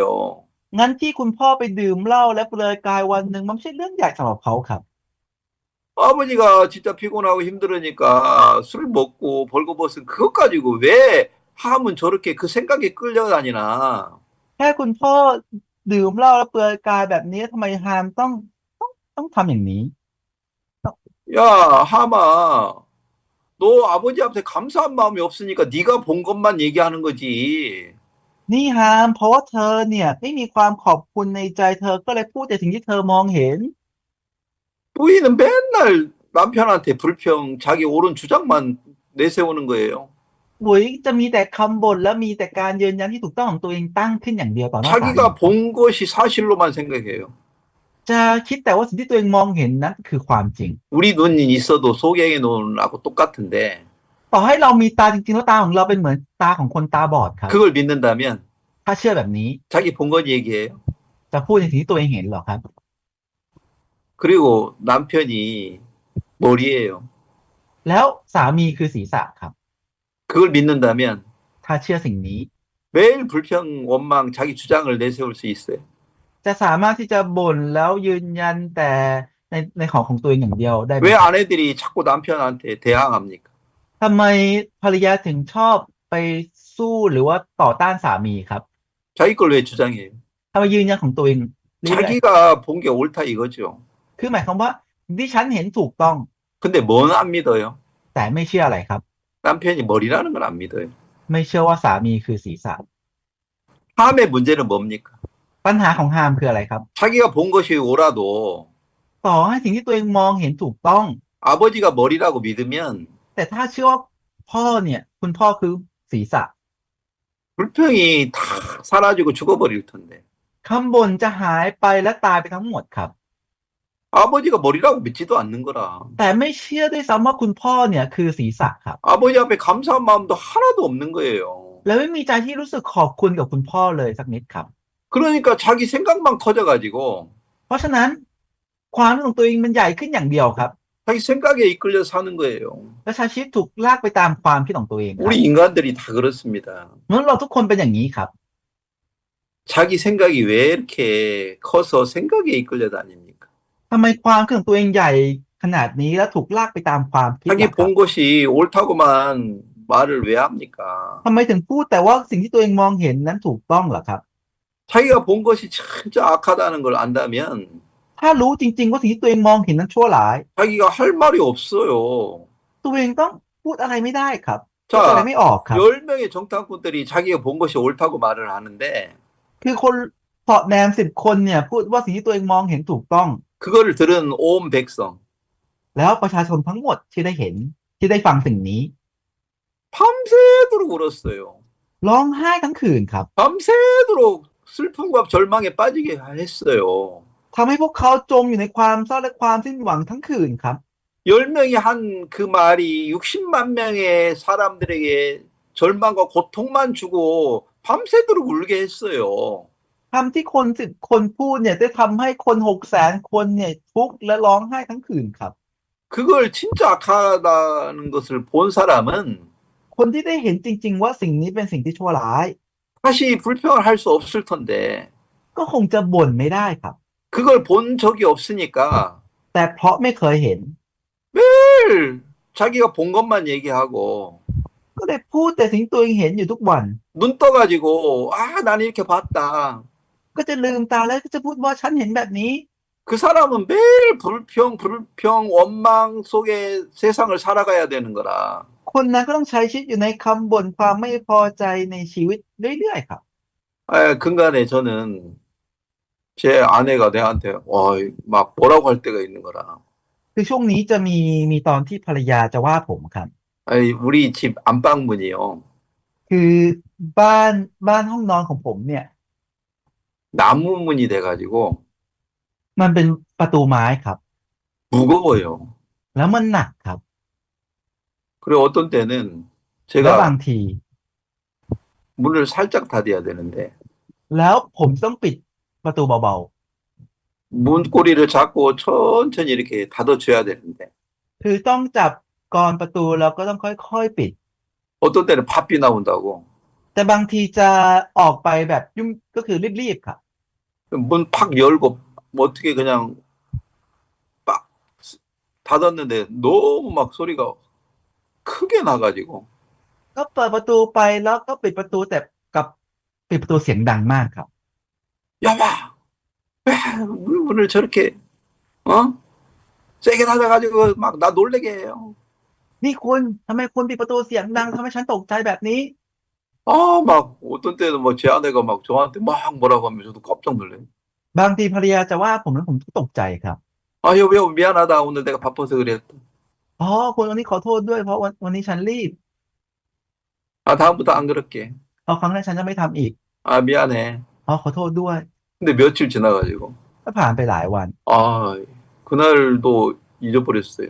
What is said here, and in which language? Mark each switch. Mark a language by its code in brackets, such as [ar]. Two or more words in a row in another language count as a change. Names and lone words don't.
[th] งั้นที่คุณพ่อไปดื่มเหล้าและเปลือยกายวันหนึ่งมันไม่ใช่เรื่องใหญ่สำหรับเขาครับ [ko] 아버지가 진짜 피곤하고 힘들으니까 술 먹고 벌거벗은 그것 가지고 왜 함은 저렇게 그 생각에 끌려다니나. [th] แค่คุณพ่อดื่มเหล้าแล้วเปลือยกายแบบนี้ทำไมฮามต้องทำอย่างนี้ [ko] 야, 함아, 너 아버지 앞에 감사한 마음이 없으니까 네가 본 것만 얘기하는 거지. [th] นี่ฮามเพราะว่าเธอเนี่ยไม่มีความขอบคุณในใจเธอก็เลยพูดแต่สิ่งที่เธอมองเห็น [ko] 부인은 맨날 남편한테 불평, 자기 옳은 주장만 내세우는 거예요. [th] บุ๋ยจะมีแต่คำบ่นและมีแต่การยืนยันที่ถูกต้องของตัวเองตั้งขึ้นอย่างเดียวต่อหน้าสามี [ko] 자기가 본 것이 사실로만 생각해요. [th] จะคิดแต่ว่าสิ่งที่ตัวเองมองเห็นนั้นคือความจริง [ko] 우리 눈이 있어도 소경의 눈하고 똑같은데 [th] ต่อให้เรามีตาจริงๆแล้วตาของเราเป็นเหมือนตาของคนตาบอดครับ [ko] 그걸 믿는다면 [th] ถ้าเชื่อแบบนี้ [ko] 자기 본 것 얘기해요. [th] จะพูดในสิ่งที่ตัวเองเห็นเหรอครับ [ko] 그리고 남편이 머리예요. [th] แล้วสามีคือศีรษะครับ [ko] 그걸 믿는다면 [th] ถ้าเชื่อสิ่งนี้ [ko] 매일 불평, 원망, 자기 주장을 내세울 수 있어요. [th] จะสามารถที่จะบ่นแล้วยืนยันแต่ในของตัวเองอย่างเดียวได้ไหม [ko] 왜 [th] ครับ [ko] 아내들이 자꾸 남편한테 대항합니까? [th] ทำไมภรรยาถึงชอบไปสู้หรือว่าต่อต้านสามีครับ [ko] 자기 걸 왜 주장해요? [th] ทำไมยืนยันของตัวเองเรื่อย [ko] 자기가 본 게 옳다 이거죠. [th] ๆคือหมายความว่าดิฉันเห็นถูกต้อง [ko] 근데 뭔 안 믿어요? [th] แต่ไม่เชื่ออะไรครับ [ko] 남편이 머리라는 걸 안 믿어요. [th] ไม่เชื่อว่าสามีคือศีรษะ [ko] 함의 문제는 뭡니까? [th] ปัญหาของฮามคืออะไรครับ [ko] 자기가 본 것이 옳아도 [th] ต่อให้สิ่งที่ตัวเองมองเห็นถูกต้อง [ko] 아버지가 머리라고 믿으면 [th] แต่ถ้าเชื่อว่าพ่อเนี่ยคุณพ่อคือศีรษะ [ko] 불평이 다 사라지고 죽어버릴 텐데 [th] คำบ่นจะหายไปและตายไปทั้งหมดครับ [ko] 아버지가 머리라고 믿지도 않는 거라. [th] แต่ไม่เชื่อด้วยซ้ำว่าคุณพ่อเนี่ยคือศีรษะครับ [ko] 아버지 앞에 감사한 마음도 하나도 없는 거예요. [th] และไม่มีใจที่รู้สึกขอบคุณกับคุณพ่อเลยสักนิดครับ [ko] 그러니까 자기 생각만 커져가지고 [th] เพราะฉะนั้นความรู้ของตัวเองมันใหญ่ขึ้นอย่างเดียวครับ [ko] 자기 생각에 이끌려 사는 거예요. [th] และใช้ชีวิตถูกลากไปตามความคิดของตัวเองครับ [ko] 우리 인간들이 다 그렇습니다. [th] มนุษย์เราทุกคนเป็นอย่างนี้ครับ [ko] 자기 생각이 왜 이렇게 커서 생각에 이끌려 다닙니까? [th] ทำไมความคิดของตัวเองใหญ่ขนาดนี้และถูกลากไปตามความคิด [ko] 자기 [th] ล่ะครับ [ko] 본 것이 옳다고만 말을 왜 합니까? [th] ทำไมถึงพูดแต่ว่าสิ่งที่ตัวเองมองเห็นนั้นถูกต้องเหรอครับ [ko] 자기가 본 것이 진짜 악하다는 걸 안다면 [th] ถ้ารู้จริงๆว่าสิ่งที่ตัวเองมองเห็นนั้นชั่วร้าย [ko] 자기가 할 말이 없어요. [th] ตัวเองต้องพูดอะไรไม่ได้ครับพูดอะไร [ko] 자, [th] ไม่ออกครับ [ko] 10명의 정탐꾼들이 자기가 본 것이 옳다고 말을 하는데 [th] คือคนเสาะแนม10 คนเนี่ยพูดว่าสิ่งที่ตัวเองมองเห็นถูกต้อง [ko] 그거를 들은 온 백성 [th] แล้วประชาชนทั้งหมดที่ได้เห็นที่ได้ฟังสิ่งนี้ [ko] 밤새도록 울었어요. [th] ร้องไห้ทั้งคืนครับ [ko] 밤새도록 슬픔과 절망에 빠지게 했어요. [th] ทำให้พวกเขาจมอยู่ในความเศร้าและความสิ้นหวังทั้งคืนครับ [ko] 10명이 한 그 말이 60만 명의 사람들에게 절망과 고통만 주고 밤새도록 울게 했어요. [th] คำที่คน10 คนพูดเนี่ยได้ทำให้คน600,000 คนเนี่ยทุกข์และร้องไห้ทั้งคืนครับ [ko] 그걸 진짜 악하다는 것을 본 사람은 [th] คนที่ได้เห็นจริง ๆ ว่าสิ่งนี้เป็นสิ่งที่ชั่วร้าย [ko] 다시 불평을 할 수 없을 텐데 [th] ก็คงจะบ่นไม่ได้ครับ [ko] 그걸 본 적이 없으니까 [th] แต่เพราะไม่เคยเห็น [ko] 늘 자기가 본 것만 얘기하고 [th] ก็เลยพูดแต่สิ่งที่ตัวเองเห็นอยู่ทุกวัน [ko] 눈 떠가지고 아, 난 이렇게 봤다. [th] ก็จะลืมตาแล้วก็จะพูดว่าฉันเห็นแบบนี้ [ko] 그 사람은 매일 불평, 원망 속에 세상을 살아가야 되는 거라. [th] คนนั้นก็ต้องใช้ชีวิตอยู่ในคำบ่นความไม่พอใจในชีวิตเรื่อยๆครับ [ko] 근간에 저는 제 아내가 내한테 막 뭐라고 할 때가 있는 거라. [th] คือช่วงนี้จะมีตอนที่ภรรยาจะว่าผมครับ [ko] 우리 집 안방문이요. [th] คือบ้านห้องนอนของผมเนี่ย [ko] 나무 문이 돼가지고 [th] มันเป็นประตูไม้ครับ [ko] 무거워요. [th] แล้วมันหนักครับ [ko] 그리고 어떤 때는 [th] แล้วบา [ko] 제가 [th] งที [ko] 문을 살짝 닫아야 되는데 [th] แล้วผมต้องปิดประตูเบา [ko] 문고리를 잡고 천천히 이렇게 닫아줘야 되는데 [th] ๆคือต้องจับกรประตูแล้วก็ต้องค่อยๆปิด [ko] 어떤 때는 팝이 나온다고 [th] แต่บางทีจะออกไปแบบยุ่งก็คือรีบๆครับ [ko] 문 팍 열고 뭐 어떻게 그냥 빡 닫았는데 너무 막 소리가 크게 나가지고 [th] ก็เปิดประตูไปแล้วก็ปิดประตูแต่กับปิดประตูเสียงดังมากครับ [ko] 야마 왜 문을 저렇게 어 세게 닫아가지고 막 나 놀래게 해요. [th] นี่คุณทำไมคุณปิดประตูเสียงดังทำให้ฉันตกใจแบบนี้ [ko] 아, 막 어떤 때는 뭐 제 아내가 막 저한테 막 뭐라고 하면 저도 깜짝 놀래요. [th] บางทีภรรยาจะว่าผมแล้วผมก็ตกใจครับ [ko] 아, 여보 미안하다. 오늘 내가 바빠서 그랬다. [th] อ๋อคุณวันนี้ขอโทษด้วยเพราะวันนี้ฉันรีบ [ko] 아, 다음부터 안 그럴게. [th] เอาครั้งหน้าฉันจะไม่ทำอีก [ko] 아, 미안해. [th] อ๋อขอโทษด้วย [ko] 근데 며칠 지나가지고 [th] ก็ผ่านไปหลายวัน [ko] 아, 그날도 잊어버렸어요.